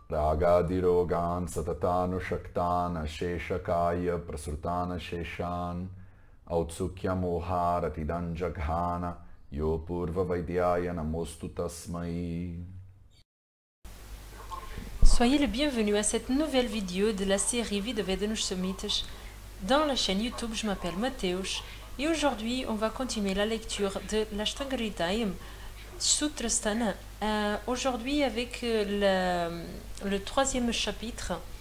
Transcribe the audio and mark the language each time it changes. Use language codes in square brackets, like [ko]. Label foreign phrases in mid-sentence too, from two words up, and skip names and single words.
[sa] रागादिरोगान् सततानु शेषकाय प्रसृतान शेषान् औत्सुक्य मोहारतिदान् जघान योऽपूर्व वैद्याय नमोऽस्तु तस्मै. [fr] Soyez le bienvenu à cette nouvelle vidéo de la série Videovedenush Somites dans la chaîne YouTube. Je m'appelle Mateusz et aujourd'hui on va continuer la lecture de l'Ashtangaritaim Sutrasthana. Aujourd'hui avec le troisième chapitre.